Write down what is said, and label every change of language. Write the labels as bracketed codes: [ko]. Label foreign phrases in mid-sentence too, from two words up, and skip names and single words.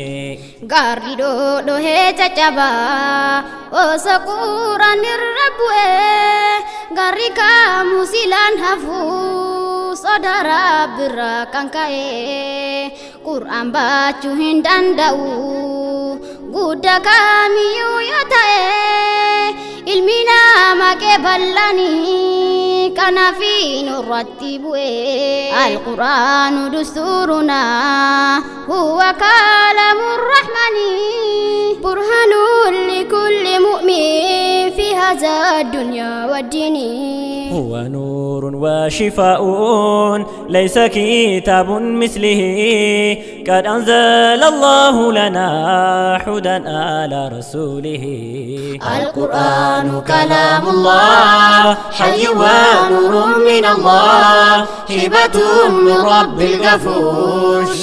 [om] Gaarri dhodhoohee caccabaa osoo quraan irra bu'ee gaarri kaamu silaan hafuu sodaa rabbirraa kan ka'ee qur'aan baachuu hin danda'u guddaa kaamiyyuu yoo ta'e ilmi namaa qeeballanii kanaaf nurratti bu'ee. [ar] القرآن دستورنا هو كلام الرحمن برهان لكل مؤمن في هذه الدنيا والدين. ونور وشفاء ليس كتاب مثله قد أنزل الله لنا هدى على رسوله القرآن كلام الله حي ونور من الله هبة من رب الغفور